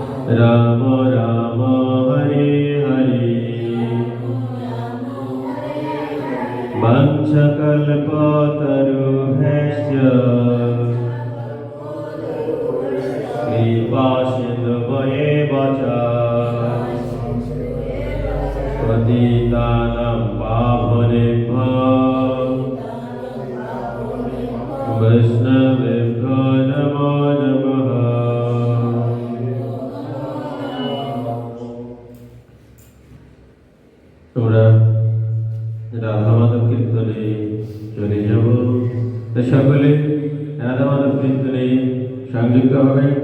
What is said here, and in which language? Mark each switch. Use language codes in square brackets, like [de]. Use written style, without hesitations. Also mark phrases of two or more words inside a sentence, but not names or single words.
[sa] राम राम हरे हरे वाञ्छाकल्पतरुभ्यश्च कृपासिन्धुभ्य एव च पतितानां पावनेभ्यो वैष्णवेभ्यो नमो नमः। [bn] তোমরা রাধা মাধব কীর্তনে চলে যাব, সকলে রাধা মাধব কীর্তনে সংযুক্ত হবে।